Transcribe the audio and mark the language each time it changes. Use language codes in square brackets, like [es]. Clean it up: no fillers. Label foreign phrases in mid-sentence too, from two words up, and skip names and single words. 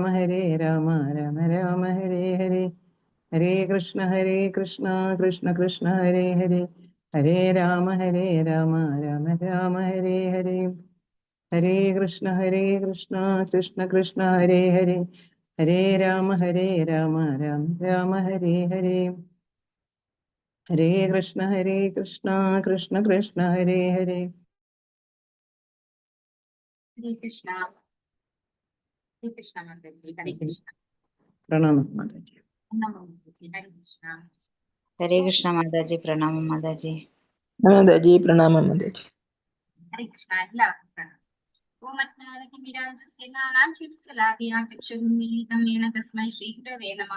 [sa] രാമ രാമ ഹരേ ഹരേ, ഹരേ കൃഷ്ണ കൃഷ്ണ കൃഷ്ണ ഹരേ ഹരേ, ഹരേ രാമ രാമ രാമ ഹരേ ഹരേ, ഹരേ കൃഷ്ണ കൃഷ്ണ കൃഷ്ണ ഹരേ ഹരേ, ഹരേ രാമ രാമ രാമ ഹരേ ഹരേ, ഹരേ കൃഷ്ണ കൃഷ്ണ കൃഷ്ണ ഹരേ ഹരേ. [ml] ഹരേ കൃഷ്ണ. ഹരേ കൃഷ്ണ മാതാജി. ഹരേ കൃഷ്ണ. പ്രണാമം മാതാജി. ഹരേ കൃഷ്ണ. ഹരേ കൃഷ്ണ മാതാജി. പ്രണാമം മാതാജി. മാതാജി പ്രണാമം മാതാജി. ഹരേ കൃഷ്ണ. എല്ലാവർക്കും പ്രണാമം. [sa] ഓം അജ്ഞാനതിമിരാന്തസ്യ തസ്മൈ ശ്രീഗുരവേ നമഃ.